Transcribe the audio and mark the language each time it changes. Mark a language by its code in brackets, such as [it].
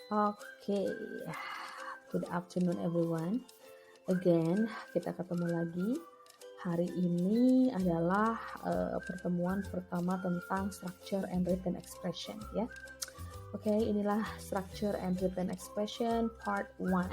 [en] Oke, good afternoon everyone. Again, [id] kita ketemu lagi. Hari ini adalah pertemuan pertama tentang structure and written expression ya. Oke, inilah [en] structure and written expression part 1.